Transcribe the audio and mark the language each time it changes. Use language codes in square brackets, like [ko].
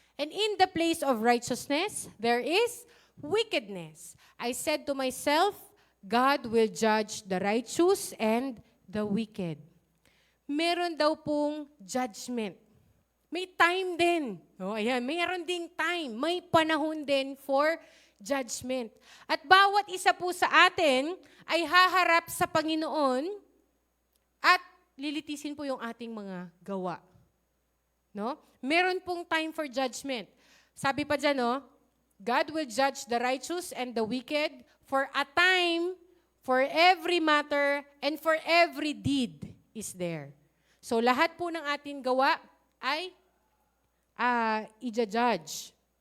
[en] And in the place of righteousness, there is wickedness. I said to myself, God will judge the righteous and the wicked. [tl] Meron daw pong judgment. May time din. Oh, ayan, mayroon ding time. May panahon din for judgment. At bawat isa po sa atin ay haharap sa Panginoon at lilitisin po yung ating mga gawa. No? Meron pong time for judgment. Sabi pa dyan, no? [en] God will judge the righteous and the wicked for a time, for every matter, and for every deed is there. [tl] So lahat po ng ating gawa ay i-judge.